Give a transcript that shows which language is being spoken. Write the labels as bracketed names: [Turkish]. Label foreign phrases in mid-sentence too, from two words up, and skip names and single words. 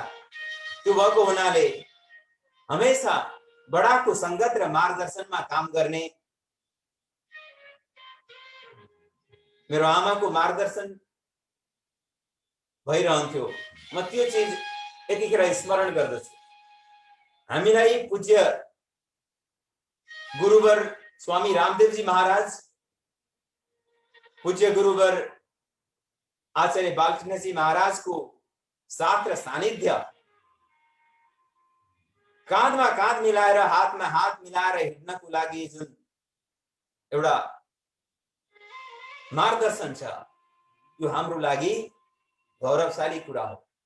[Nepali] त्यो भएको हुनाले हमेशा बडाको संगत र मार्गदर्शनमा काम गर्ने मेरो आमाको मार्गदर्शन भइरहन्थ्यो। म त्यो चीज यतिखेर स्मरण गर्दछु। हामीलाई पूज्य गुरुवर स्वामी रामदेवजी महाराज, पूज्य गुरुवर आचार्य बालकृष्णजी महाराजको साथ र सानिध्य, काँधमा काँध मिलाएर हातमा हात मिलाएर हिँड्नको लागि जुन एउटा मार्गदर्शन छ, यो हाम्रो लागि गौरवशाली कुरा हो।